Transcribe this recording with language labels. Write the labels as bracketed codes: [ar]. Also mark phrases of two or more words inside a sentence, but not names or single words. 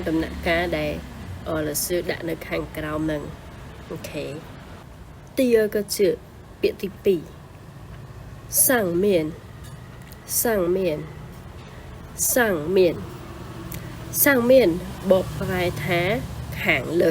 [km] ដំណាក់កាលដែល老师ដាក់នៅខាងក្រោមនឹងអូខេ [zh] 第二个字 [km] ពាក្យទី2 上面បកប្រែថាខាង